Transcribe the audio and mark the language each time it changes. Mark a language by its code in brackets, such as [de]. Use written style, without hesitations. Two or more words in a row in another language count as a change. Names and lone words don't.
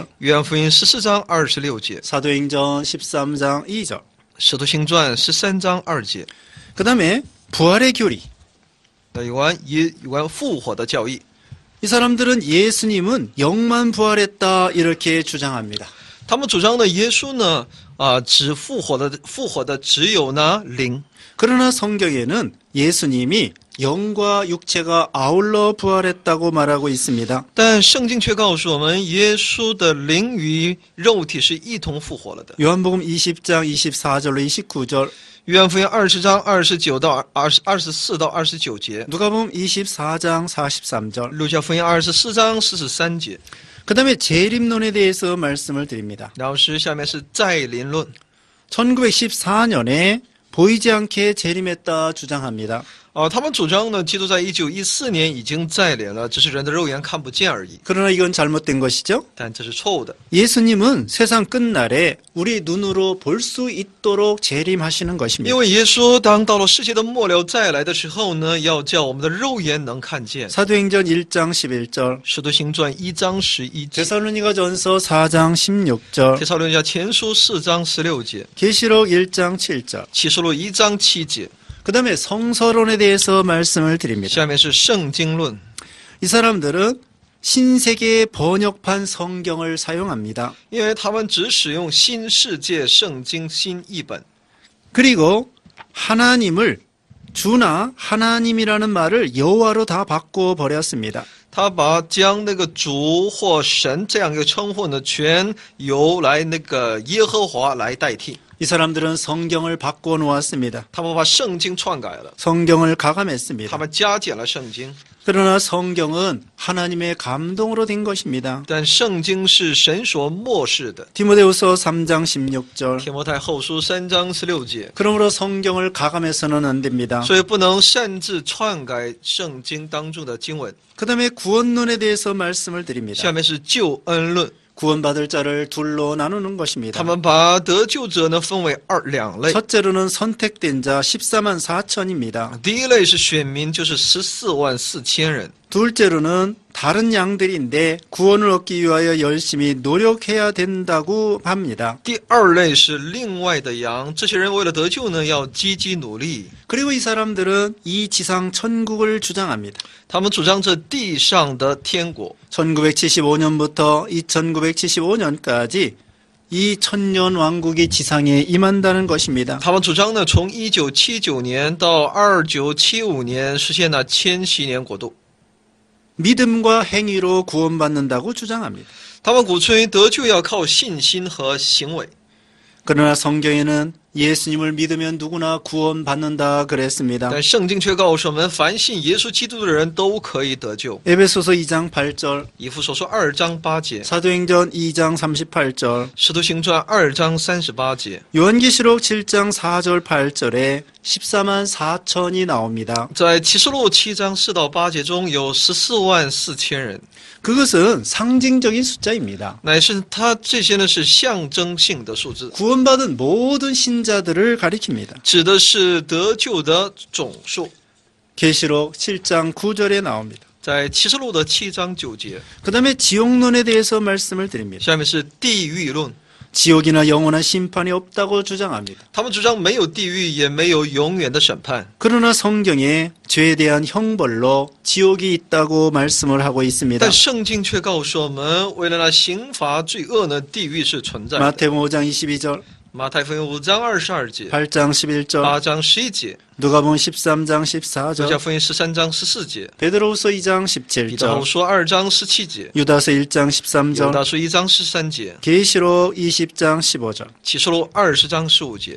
[zh] 约翰福音14章26节， [ko] 사도행전 13장 2절. [zh] 使徒行传13章2节。 [ko] 그 다음에 부활의 교리. [zh] 那有关复活的教义， [ko] 이 사람들은 예수님은 영만 부활했다 이렇게 주장합니다. [zh] 他们主张的耶稣呢，只复活的只有呢灵。 [ko] 그러나 성경에는 예수님이 영과 육체가 아울러 부활했다고 말하고 있습니다. [zh] 但圣经却告诉我们，耶稣的灵与肉体是一同复活了的。 [ko] 요한복음 20장 24절로 29절, [zh] 约翰福音20章29到24到29节， [ko] 누가복음 24장 43절. [zh] 路加福音24章43节。 [ko] 그 다음에 재림론에 대해서 말씀을 드립니다. [zh] 然后下面是再临论。 [ko] 1914년에 보이지 않게 재림했다 주장합니다. [zh] 他们主张呢，基督在1914年已经再临了，只是人的肉眼看不见而已。 [ko] 그러나 이건 잘못된 것이죠. [zh] 但这是错误的， [ko] 예수님은 세상 끝날에 우리 눈으로 볼 수 있도록 재림하시는 [zh] 因 [ko] 것입니다. [zh] 为耶稣当到了世界的末了再来的时候呢，要叫我们的肉眼能看见。 [ko] 사도행전 1장 11절, [zh] 使徒行传1章11节， [ko] 데살로니가전서 4장 16절, [zh] 帖撒罗尼迦前书4章16节， [ko] 계시록 1장 7절. [zh] 启示录1章7节。 [ko] 그 다음에 성서론에 대해서 말씀을 드립니다. [zh] 下面是圣经论， [ko] 이 사람들은 신세계 번역판 성경을 사용합니다. [zh] 因为他们只使用新世界圣经新译本， [ko] 그리고 하나님을 주나 하나님이라는 말을 여호와로 다 바꿔 버렸습니다. [zh] 他把将那个主或神这样一个称呼呢，全由来那个耶和华来代替。 [ko] 이 사람들은 성경을 바꿔 놓았습니다. [zh] 他们把圣经篡改了， [ko] 성경을 가감했습니다. [zh] 他们加减了圣经， [ko] 그러나 성경은 하나님의 감동으로 된 것입니다. [zh] 但圣经是神所漠视的。 [ko] 디모데후서 3장 16절. [zh] 提摩太后书3章16节， [ko] 그러므로 성경을 가감해서는 안 됩니다. [zh] 所以不能擅自篡改圣经当中的经文。 [ko] 그다음에 구원론에 대해서 말씀을 드립니다. [zh] 下面是救恩论， [ko] 구원받을 자를 둘로 나누는 것입니다. [zh] 他们把得救者呢分为两类。 [ko] 첫째로는 선택된 자 14만 4천입니다. [zh] 第一类是选民，就是14万4千人。 [ko] 둘째로는 다른 양들인데 구원을 얻기 위하여 열심히 노력해야 된다고 합니다. [zh] 第二类是另外的羊，这些人为了得救呢，要积极努力。 [ko] 그리고 이 사람들은 이 지상 천국을 주장합니다. [zh] 他们主张着地上的天国。 [ko] 1975년부터 2975년까지 이 천년 왕국이 지상에 임한다는 것입니다. [zh] 他们主张呢，从1979年到2975年实现了千禧年国度。 [ko] 믿음과 행위로 구원받는다고 주장합니다. [zh] 他们鼓吹得救要靠信心和行为。 [ko] 그러나 성경에는 예수님을 믿으면 누구나 구원받는다 그랬습니다. [zh] 但圣经却告诉我们，凡信耶稣基督的人都可以得救。 [ko] 에베소서 2장 8절, [zh] 以弗所书2章8节， [ko] 사도행전 2장 38절, [zh] 使徒行传2章38节， [ko] 요한계시록 7장 4절 8절에 14만 4천이 나옵니다. [zh] 在启示录7章4到8节中有14万4千人， [ko] 그것은 상징적인 숫자입니다. [zh] 乃是他这些呢是象征性的数字， [ko] 구원받은 모든 신자들을 가리킵니다. [zh] 指的是得救的总数。 [ko] 계시록 7장 9절에 나옵니다. [zh] 在启示录的7章9节， [ko] 그 다음에 지옥론에 대해서 말씀을 드립니다. [zh] 下面是地狱论。 [ko] 지옥이나 영원한 심판이 없다고 주장합니다. [zh] 他们主张没有地狱，也没有永远的审判。 [ko] 그러나 성경에 죄에 대한 형벌로 지옥이 있다고 말씀을 하고 있습니다. [zh] 但圣经却告诉我们，为了那刑罚罪恶呢，地狱是存在的。 [ko] 마태복음 5장 22절, [zh] 马太福音5章22节、 [ko] 8장 11절, [zh] 8 章11节、 [ko] 누가복음 13장 [zh] 路加 [ko] 14절, [zh] 福音13章14节、 [ko] 베드로후서 2장 [zh] 彼得后 [ko] 17절, [zh] 书2章17节、 [ko] 유다서 1장 [zh] 犹 [ko] 13절, [zh] 大书1章13节、 [ko] 계시록 20장 15절. [zh] 启示录20章15节。